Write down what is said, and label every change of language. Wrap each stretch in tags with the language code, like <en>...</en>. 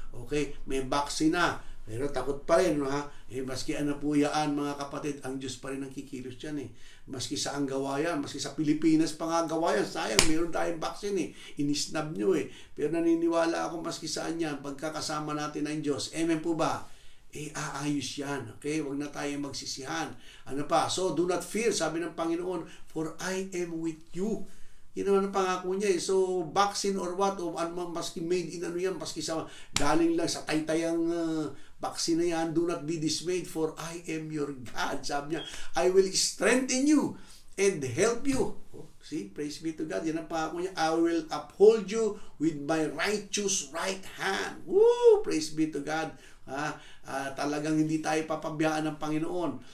<tl>Okay, may vaccine na, pero takot pa rin, maski po yan, mga kapatid, ang Diyos pa rin ang kikilos dyan Maski sa gawa yan, maski sa Pilipinas pa nga gawa yan, sayang, meron tayong vaccine inisnab nyo Pero naniniwala ako maski saan yan, pagkakasama natin ang Diyos. Amen po ba? Aayos yan. Okay? Huwag na tayo magsisihan. Ano pa?</tl> <en>So, do not fear,</en> <tl>sabi ng Panginoon,</tl> <en>for I am with you.</en> <tl>Yun naman ang pangako niya So, vaccine or what, o maski made in yan, maski sa galing lang sa taytayang vaccine na yan,</tl> <en>do not be dismayed, for I am your God.</en> <tl>Sabi niya,</tl> <en>I will strengthen you and help you. See, praise be to God.</en> <tl>Yan ang pangako niya.</tl> <en>I will uphold you with my righteous right hand. Woo! Praise be to God.</en> <tl>Talagang hindi tayo papabayaan ng Panginoon.</tl>